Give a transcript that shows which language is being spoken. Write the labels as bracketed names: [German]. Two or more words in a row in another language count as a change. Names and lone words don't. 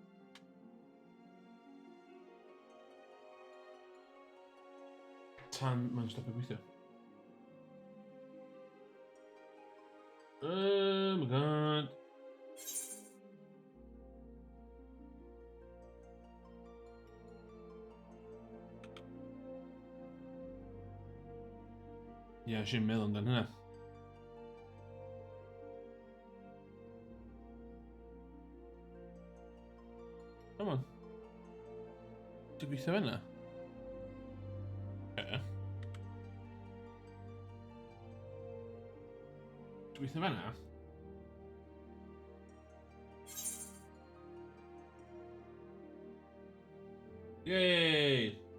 [Welsh] Tan mae'n stopio gweithio. [English] Oh my god. [Welsh] Ie, eisiau meddwl amdan hynna. [English] Come on. [Welsh] Ti'n gweithio fyna? Ie. Ti'n gweithio fyna? Yay!